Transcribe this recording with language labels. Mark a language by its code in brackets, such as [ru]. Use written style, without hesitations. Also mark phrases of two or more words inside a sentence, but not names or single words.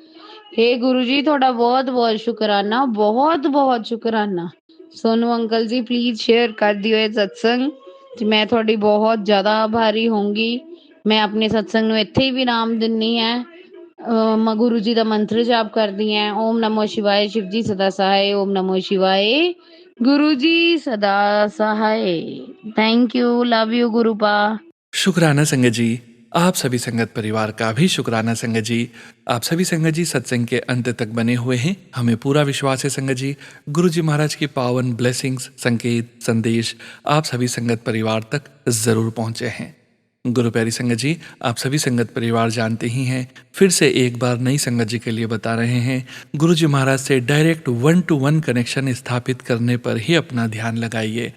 [pa] ਹੇ ਗੁਰੂ ਜੀ ਤੁਹਾਡਾ ਬਹੁਤ ਬਹੁਤ ਸ਼ੁਕਰਾਨਾ, ਬਹੁਤ ਬਹੁਤ ਸ਼ੁਕਰਾਨਾ। ਸੋਨੂ ਅੰਕਲ ਜੀ ਪਲੀਜ਼ ਸ਼ੇਅਰ ਕਰ ਦਿਓ ਇਹ ਸਤਸੰਗ, ਤੇ ਮੈਂ ਤੁਹਾਡੀ ਬਹੁਤ ਜ਼ਿਆਦਾ ਆਭਾਰੀ ਹੋਊਂਗੀ। ਮੈਂ ਆਪਣੇ ਸਤਸੰਗ ਨੂੰ ਇੱਥੇ ਹੀ ਵਿਰਾਮ ਦਿੰਨੀ ਹੈ। ਮੈਂ ਗੁਰੂ ਜੀ ਦਾ ਮੰਤਰ ਜਾਪ ਕਰਦੀ ਹਾਂ, [sa] ओम नमो शिवाय, [hi] शिव जी सदा सहाय, [sa] ओम नमो शिवाय, [hi] गुरु जी सदा सहाय। [en] thank you, love you गुरुपा। [hi] शुक्राना संगत जी, आप सभी संगत परिवार का भी शुक्राना संगत जी। आप सभी संगत जी सत्संग के अंत तक बने हुए हैं। हमें पूरा विश्वास है संगत जी, गुरु जी महाराज की पावन ब्लेसिंग्स, संकेत, संदेश आप सभी संगत परिवार तक जरूर पहुंचे हैं। गुरु प्यारी संगत जी, आप सभी संगत परिवार जानते ही हैं, फिर से एक बार नई संगत जी के लिए बता रहे हैं, गुरु जी महाराज से [en] direct 1-to-1 connection [hi] स्थापित करने पर ही अपना ध्यान लगाइए।